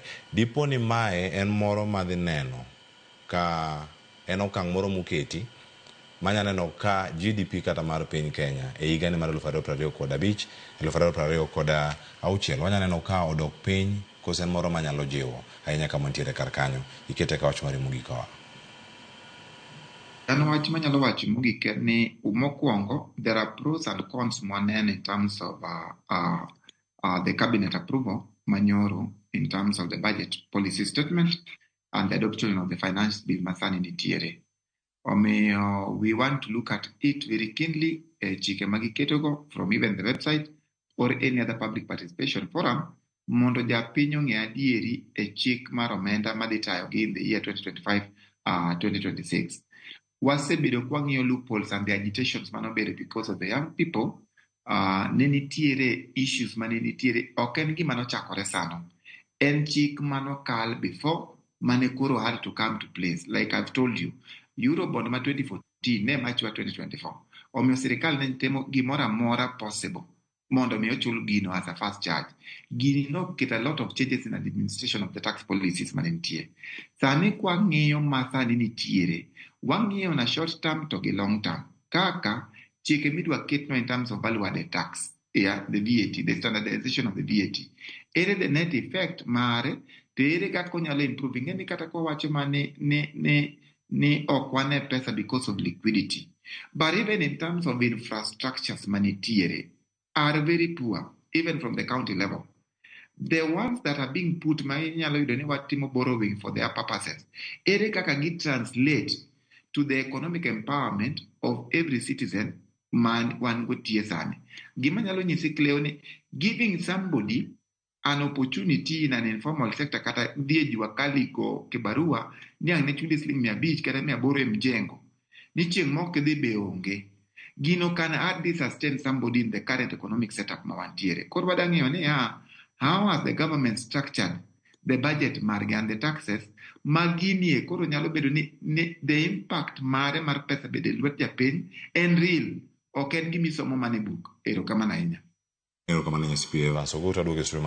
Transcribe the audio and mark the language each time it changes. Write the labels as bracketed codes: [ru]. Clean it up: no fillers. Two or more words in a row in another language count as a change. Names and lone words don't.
[luo] Dipo ni mae en moro madhi neno ka en okang' moro moketi manya neno ka GDP kata mar piny Kenya e higani mar 2025 2026 wanya neno ka odok piny kose en moro manyalo jiwo ahinya kama nitiere kar kanyo. Ikete ka wach mari mogik wa. An wach manyalo wacho mogik ni mokwongo, [en] there are pros and cons mwaneno in terms of the cabinet approval manyoro in terms of the budget policy statement and the adoption of the finance bill [luo] masani nitiere. [en] We want to look at it very keenly [luo] chike magiketogo [en] from even the website or any other public participation forum [luo] mondo japiny ong'e adieri chik mar omenda madhi tayogi [en] in the year 2025-2026. [luo] Wasebedo kwang'iyo [en] loopholes and the agitations manobedo because of the young people. [luo] Ne nitiere issues mane nitiere, ok en gima nochakore sano. En chik manokal before mane koro [en] had to come to place. Like I've told you, [luo] Eurobond ma 2014 ne machwa 2024. Omiyo sirikal ne temo gimoro amora possible mondo mi ochul gino [en] as a first charge. [luo] Gini no [en] get a lot of changes in the administration of the tax policies [luo] mane nitie. Sani kwa ng'iyo ma sani nitiere, wang'iyo na [en] short term [luo] to gi [en] long term. [luo] Kaka chike midwa ketno [en] in terms of value added tax, the VAT, the standardization of the VAT. [luo] Ere [en] the net effect [luo] mare, to ere kaka onyalo improving. Ng'eni kata kwa wacho ma ne ok wane pesa [en] because of liquidity. But even in terms of infrastructures manitiere are very poor, even from the county level. The ones that are being put, [luo] mainyalo yudo ni watimo [en] borrowing for their purposes. [luo] Ere kaka gi [en] translate to the economic empowerment of every citizen [luo] man wan go tie sani. Gima nyalo nyisi Cleo ni [en] giving somebody an opportunity in an informal sector [luo] kata dhie jua kali go kibarua ni ang ne chuli $500 kata 800 mjengo. Ni chieng' moko dhi be onge. [en] Gino can hardly sustain somebody in the current economic setup mawantiere. [luo] Koro wadang'iyo ni [en] how has the government structured the budget [luo] margi [en] and the taxes [luo] maginie koro nyalo bedo ni [en] the impact [luo] mare mar pesa bede lwet japiny en real, ok en gimisomo mane book. Erokamano ahinya. Erokamano Nyasi Eva. [en] So go to